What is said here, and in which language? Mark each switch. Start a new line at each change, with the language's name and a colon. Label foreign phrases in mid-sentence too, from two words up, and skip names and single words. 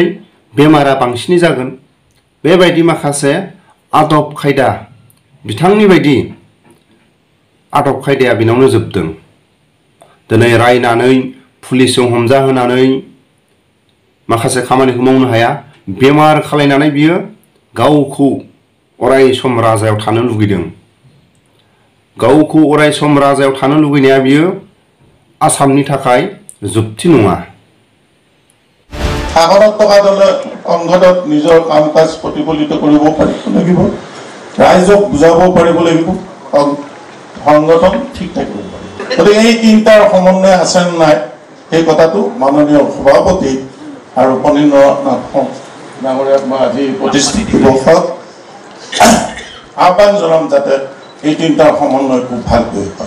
Bodo: बेमारा बांसिनै जागोन बेबायदि माखासे आदब खायदा बिथांनि बायदि आदब खायदाया बिनावनो जोबदों दिनै रायनानै पुलिसजों हमजाहोनानै माखासे खामानिखौ मावनो हाया बेमार खालायनानै बियो गावखौ अराय सम राजायाव थानो लुगैदों गावखौ अराय सम राजायाव थानो लुगैनाया बियो आसामनि थाखाय जुक्ति नङा
Assamese: শাসনত থকা দলে সংসদত নিজৰ কাম কাজ প্ৰতিফলিত কৰিব লাগিব ৰাইজক বুজাব পাৰিব লাগিব সংগঠন ঠিক থাকিব গতিকে এই তিনিটাৰ সমন্বয় আছে নাই সেই কথাটো মাননীয় সভাপতি আৰু পনীন্দ্ৰনাথ ডাঙৰীয়াক মই আজি প্ৰতিষ্ঠিত দিৱসত আহ্বান জনাম যাতে এই তিনিটাৰ সমন্বয় খুব ভালকৈ হয়